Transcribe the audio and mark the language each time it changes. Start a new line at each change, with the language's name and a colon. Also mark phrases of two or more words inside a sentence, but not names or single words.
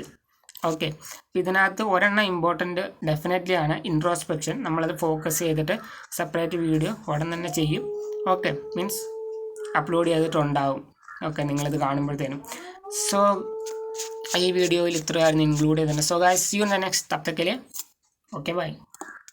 Malayalam: ഓക്കെ, ഇതിനകത്ത് ഒരെണ്ണം
English: important definitely
Malayalam: ആണ് ഇൻട്രോസ്പെക്ഷൻ. നമ്മളത് ഫോക്കസ് ചെയ്തിട്ട്
English: separate video
Malayalam: ഉടൻ തന്നെ ചെയ്യും. ഓക്കെ,
English: means upload
Malayalam: ചെയ്തിട്ടുണ്ടാവും. ഓക്കെ, നിങ്ങളിത് കാണുമ്പോഴത്തേനും. സോ ഈ വീഡിയോയിൽ ഇത്രയായിരുന്നു ഇൻക്ലൂഡ് ചെയ്തിട്ടുണ്ട്.
English: so guys, see you in the next.
Hindi: तब तक के लिए
English: okay bye.